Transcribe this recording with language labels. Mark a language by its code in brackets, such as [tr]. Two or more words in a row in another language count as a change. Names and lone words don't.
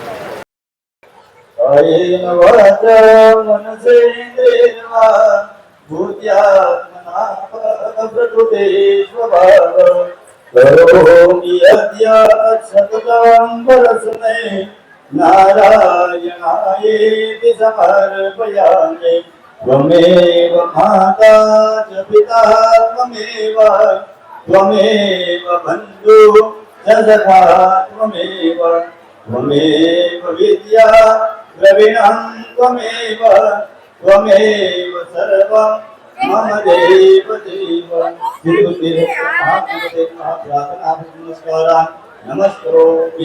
[sa] અયેન વાચા મનસેન્દ્રિયવા ભૂત્યાત્મના પ્રકૃતે સ્વભાવ કરોમિ અદ્યા સતતં પરસ્મે નારાયણાયેતિ સમર્પયામિ ત્વમેવ માતા ચ પિતા ત્વમેવ બંધુ च सखा त्वमेव त्वमेव विद्या द्रविणं त्वमेव सर्वं मम देव नमस्कारान् नमस्करोमि.